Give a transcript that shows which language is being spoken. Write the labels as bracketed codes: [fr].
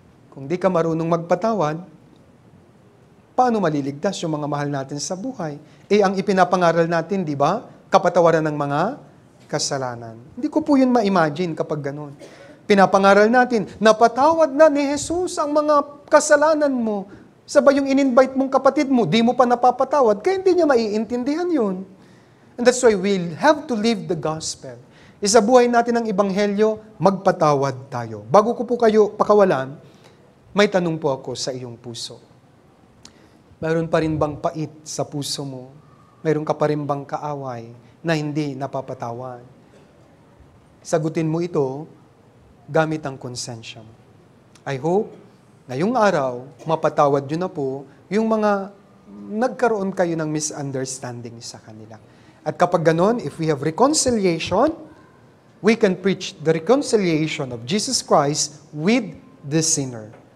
[tl] Kung di ka marunong magpatawad, paano maliligtas yung mga mahal natin sa buhay? Ang ipinapangaral natin, di ba? Kapatawaran ng mga kasalanan. Hindi ko po yun ma-imagine kapag ganun. Pinapangaral natin, napatawad na ni Jesus ang mga kasalanan mo. Sabay yung in-invite mong kapatid mo, di mo pa napapatawad, kaya hindi niya maiintindihan yun. [en] And that's why we have to live the gospel. [tl] Isabuhay natin ang Ebanghelyo, magpatawad tayo. Bago ko po kayo pakawalan, may tanong po ako sa iyong puso. Mayroon pa rin bang pait sa puso mo? Mayroon ka pa rin bang kaaway na hindi napapatawad? Sagutin mo ito gamit ang konsensya mo. [en] I hope, [tl] ngayong araw, mapatawad nyo na po yung mga nagkaroon kayo ng misunderstanding sa kanila. At kapag ganon, [en] if we have reconciliation, we can preach the reconciliation of Jesus Christ with the sinner.